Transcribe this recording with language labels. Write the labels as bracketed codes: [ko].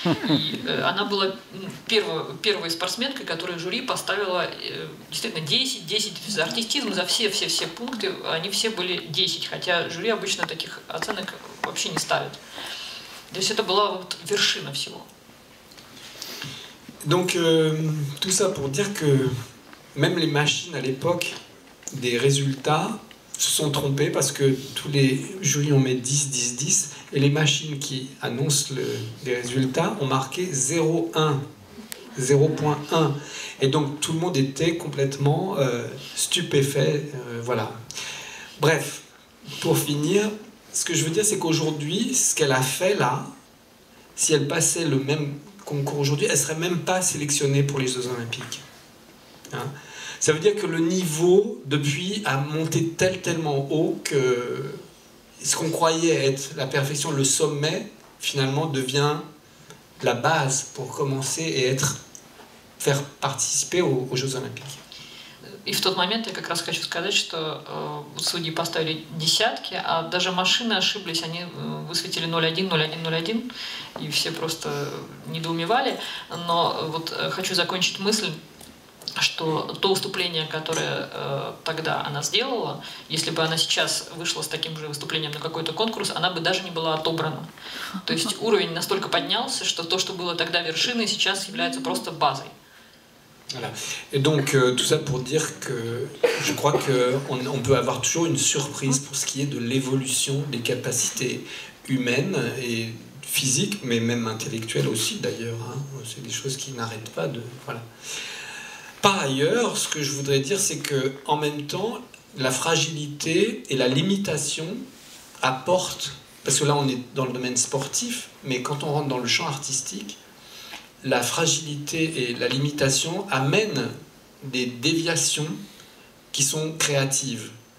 [ru] И она была первой спортсменкой, которой жюри поставила действительно 10 за артистизм, за все пункты, они все были 10, хотя жюри обычно таких оценок вообще не ставит. То есть это была вот вершина всего. [fr] Donc tout ça pour dire que même les machines à l'époque des résultats se sont trompées parce que tous les jurys ont mis 10, 10, 10 et les machines qui annoncent les résultats ont marqué 0,1, 0,1 et donc tout le monde était complètement stupéfait, voilà. Bref, pour finir, ce que je veux dire c'est qu'aujourd'hui, ce qu'elle a fait là, si elle passait le même concours aujourd'hui, elle ne serait même pas sélectionnée pour les Jeux Olympiques. Hein? Ça veut dire que le niveau, depuis, a monté tellement haut que ce qu'on croyait être la perfection, le sommet, finalement devient la base pour commencer et faire participer aux Jeux Olympiques. [ru] И в тот момент я как раз хочу сказать, что судьи поставили десятки, а даже машины ошиблись, они высветили 0,1, 0,1, 0,1, и все просто недоумевали. Но вот хочу закончить мысль, что то выступление, которое тогда она сделала, если бы она сейчас вышла с таким же выступлением на какой-то конкурс, она бы даже не была отобрана. То есть уровень настолько поднялся, что то, что было тогда вершиной, сейчас является просто базой. [fr] Voilà. Et donc tout ça pour dire que je crois qu'on peut avoir toujours une surprise pour ce qui est de l'évolution des capacités humaines et physiques, mais même intellectuelles aussi d'ailleurs. Hein. C'est des choses qui n'arrêtent pas de... Voilà. Par ailleurs, ce que je voudrais dire, c'est qu'en même temps, la fragilité et la limitation apportent, parce que là on est dans le domaine sportif, mais quand on rentre dans le champ artistique, la fragilité et la limitation amènent des déviations qui sont créatives.